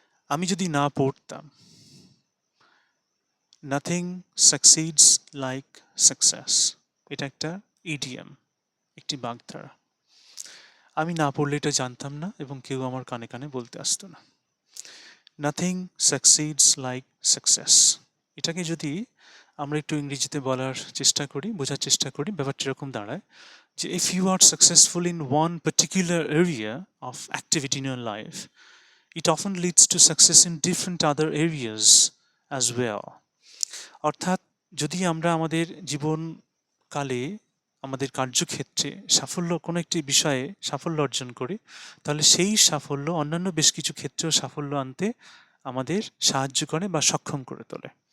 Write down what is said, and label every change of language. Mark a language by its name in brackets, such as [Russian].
[Bangla] আমি যদি না পড়তাম, [English] nothing succeeds like success, [Bangla] এটা একটা ইডিয়াম, একটি বাগধারা। আমি না পড়লে এটা জানতাম না, এবং কেউ আমার কানে কানে বলতে আসতো না। [English] nothing succeeds like success, [Bangla] এটাকে যদি আমরা একটু ইংরেজিতে বলার চেষ্টা করি, বোঝার চেষ্টা করি, ব্যাপারটা এরকম দাঁড়ায় যে [English] if you are successful in one particular area of activity in your life, it often leads to success in different other areas as well. [Bangla] অর্থাৎ যদি আমরা আমাদের জীবনকালে আমাদের কার্যক্ষেত্রে সাফল্য, কোনো একটি বিষয়ে সাফল্য অর্জন করি, তাহলে সেই সাফল্য অন্যান্য বেশ কিছু ক্ষেত্রেও সাফল্য আনতে আমাদের সাহায্য করে বা সক্ষম করে তোলে।